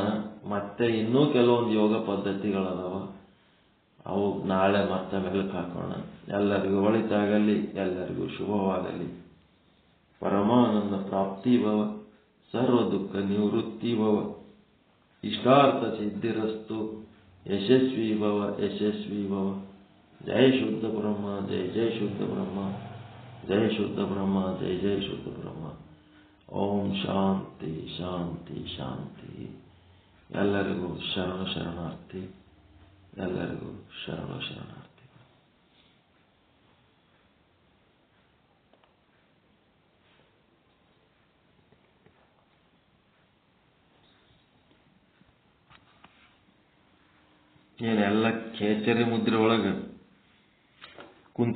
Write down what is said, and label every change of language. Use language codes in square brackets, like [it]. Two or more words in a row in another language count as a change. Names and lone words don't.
[kn] ಮತ್ತೆ ಇನ್ನೂ ಕೆಲವೊಂದು ಯೋಗ ಪದ್ಧತಿಗಳದಾವ, ಅವು ನಾಳೆ ಮತ್ತೆ ಮೆಲುಕು ಹಾಕೋಣ. ಎಲ್ಲರಿಗೂ ಒಳಿತಾಗಲಿ, ಎಲ್ಲರಿಗೂ ಶುಭವಾಗಲಿ. [sa] ಪರಮಾನಂದ ಪ್ರಾಪ್ತಿ ಭವ, ಸರ್ವ ದುಃಖ ನಿವೃತ್ತಿ ಭವ, ಇಷ್ಟಾರ್ಥ ಸಿದ್ಧಿರಸ್ತು, ಯಶಸ್ವಿ ಭವ, ಯಶಸ್ವಿ ಭವ. ಜಯ ಶುದ್ಧ ಬ್ರಹ್ಮ, ಜಯ ಜಯ ಶುದ್ಧ ಬ್ರಹ್ಮ, ಜಯ ಶುದ್ಧ ಬ್ರಹ್ಮ, ಜಯ ಜಯ ಶುದ್ಧ ಬ್ರಹ್ಮ. ಓಂ ಶಾಂತಿ ಶಾಂತಿ ಶಾಂತಿ. [kn] ಎಲ್ಲರಿಗೂ ಶರಣಾರ್ಥಿ, ಎಲ್ಲರಿಗೂ ಶರಣಾರ್ಥಿ. ಏನೆಲ್ಲ ಕೇಚರಿ ಮುದ್ರೆ ಒಳಗೆ ಕುಂತ್ರ?